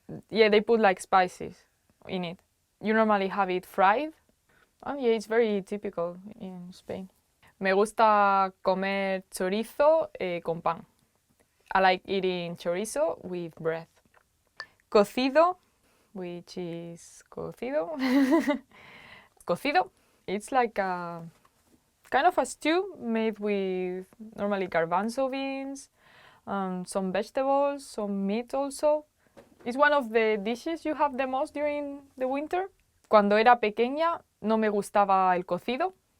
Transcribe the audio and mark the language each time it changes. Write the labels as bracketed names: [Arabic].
[English] Yeah, they put like spices in it. You normally have it fried. Yeah, it's very typical in Spain. [Spanish] Me gusta comer chorizo con pan. [English] I like eating chorizo with bread. Cocido, which is cocido. Cocido, it's like a kind of a stew made with normally garbanzo beans, some vegetables, some meat also. It's one of the dishes you have the most during the winter. [Spanish] Cuando era pequeña no me gustaba el cocido.